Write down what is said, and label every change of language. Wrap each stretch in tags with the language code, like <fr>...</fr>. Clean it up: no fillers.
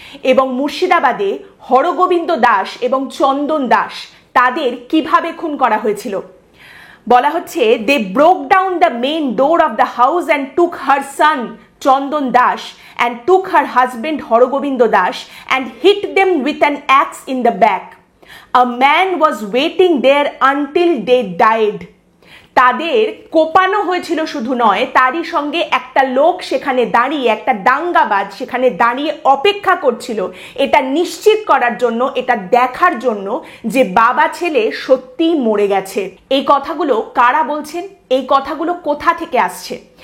<bn>এবং মুর্শিদাবাদে হরগোবিন্দ দাস এবং চন্দন দাস তাদের কিভাবে খুন করা হয়েছিল বলা হচ্ছে,</bn> <en>They broke down the main door of the house and took her son Chandan Das and took her husband Horogobindo Das and hit them with an axe in the back. A man was waiting there until they died.</en> <bn>তাদের কোপানো হয়েছিল শুধু নয়, তারই সঙ্গে একটা লোক সেখানে দাঁড়িয়ে, একটা দাঙ্গাবাজ সেখানে দাঁড়িয়ে অপেক্ষা করছিল এটা নিশ্চিত করার জন্য, এটা দেখার জন্য যে বাবা ছেলে সত্যিই মরে গেছে। এই কথাগুলো কারা বলছেন, এই কথাগুলো কোথা থেকে আসছে?</bn>